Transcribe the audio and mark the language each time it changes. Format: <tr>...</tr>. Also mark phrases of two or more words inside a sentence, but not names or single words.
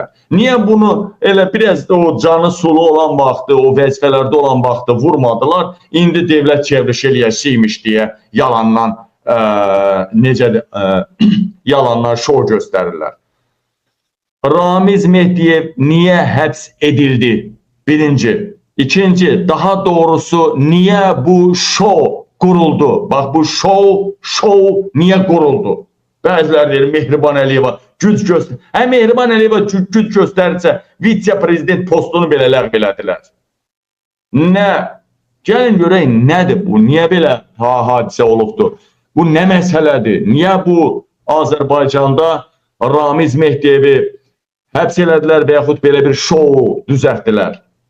<az>Niye bunu elə biraz da o canı sulu olan vaxtı, o vəzifələrdə olan vaxtı vurmadılar? İndi devlet çevrişi eləyəsiymiş diye yalandan yalanlar şov göstərirlər. Ramiz Mehdiyev niye həbs edildi? Birinci. İkinci, daha doğrusu niye bu</az> <tr>şov kuruldu? Bak bu şov niye kuruldu?</tr> <az>Bəziləri deyir Mehriban Əliyeva güc göstərir. Mehriban Əliyeva güc göstərirsə vitse-prezident postunu belə ləğv elədilər. Nə? Gəlin görək nədir bu? Niyə belə hadisə olubdur? Bu nə məsələdir? Niyə bu Azərbaycanda Ramiz Mehdiyevi həbs elədilər və yaxud belə bir şou düzəltdilər?</az>